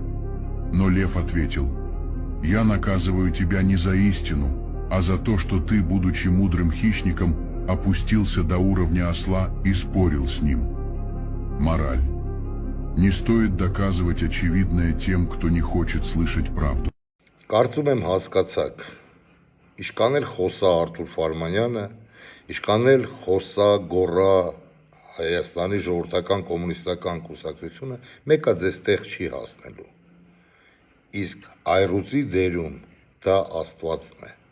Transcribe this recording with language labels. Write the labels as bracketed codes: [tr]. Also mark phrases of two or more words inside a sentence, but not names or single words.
[ru] Но лев ответил: «Я наказываю тебя не за истину, а за то, что ты, будучи мудрым хищником, опустился до уровня осла и спорил с ним». Мораль. Не стоит доказывать очевидное тем, кто не хочет слышать правду. [hy] Կարծում եմ հասկացաք, իշքան էլ խոսա Արթուր Ֆարմանյանը, իշքան էլ խոսա գոռա Հայաստանի ժողովրդական կոմունիստական կուսակցությունը, մեկը ձեզ տեղ չի հասնելու, իսկ այռուծի դերում դա Աստվածն է,